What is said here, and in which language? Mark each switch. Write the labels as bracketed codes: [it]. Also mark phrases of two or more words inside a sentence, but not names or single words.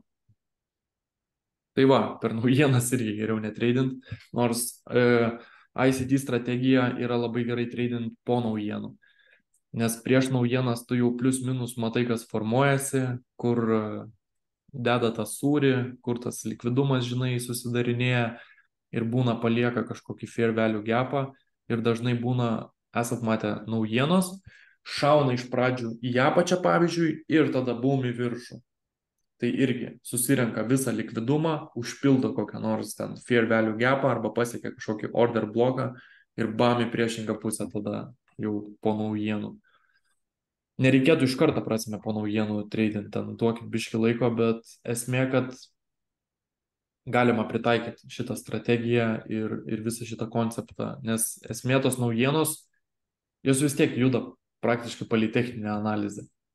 [lt] Tai va, per naujienas irgi geriau netreidint, nors ICT strategija yra labai gerai trading po naujienų. Nes prieš naujienas tu jau plius minus matai, kas formuojasi, kur deda tą sūrį, kur tas likvidumas, žinai, susidarinėja ir būna palieka kažkokį [en] fair value gapą [lt] ir dažnai būna, esat matę, naujienos, šauna iš pradžių į apačią, pavyzdžiui, ir tada bum į viršų. Tai irgi susirenka visą likvidumą, užpildo kokią nors ten [en] fair value gapą [lt] arba pasiekia kažkokį order bloką ir bam į priešingą pusę tada jau po naujienų. Nereikėtų iš karto, prasme, po naujienų trading, ten duokit biški laiko, bet esmė, kad galima pritaikyti šitą strategiją ir visą šitą konceptą, nes esmė tos naujienos, jos vis tiek juda praktiškai palei techninę analizę.